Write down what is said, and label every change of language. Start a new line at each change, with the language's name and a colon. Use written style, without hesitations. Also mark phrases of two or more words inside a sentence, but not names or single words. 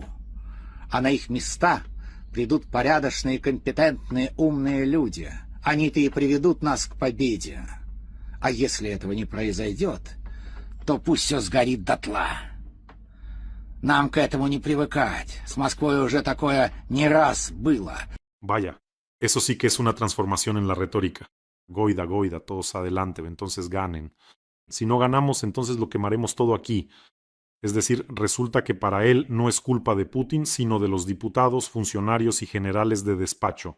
Russian: А на их места придут порядочные, компетентные, умные люди. Они-то и приведут нас к победе. А если этого не произойдет, то пусть все сгорит дотла. Нам к этому не привыкать. С Москвой уже такое не раз было.
Spanish: Vaya, eso sí que es una transformación en la retórica. Goida, goida, todos adelante, entonces ganen. Si no ganamos, entonces lo quemaremos todo aquí. Es decir, resulta que para él no es culpa de Putin, sino de los diputados, funcionarios y generales de despacho.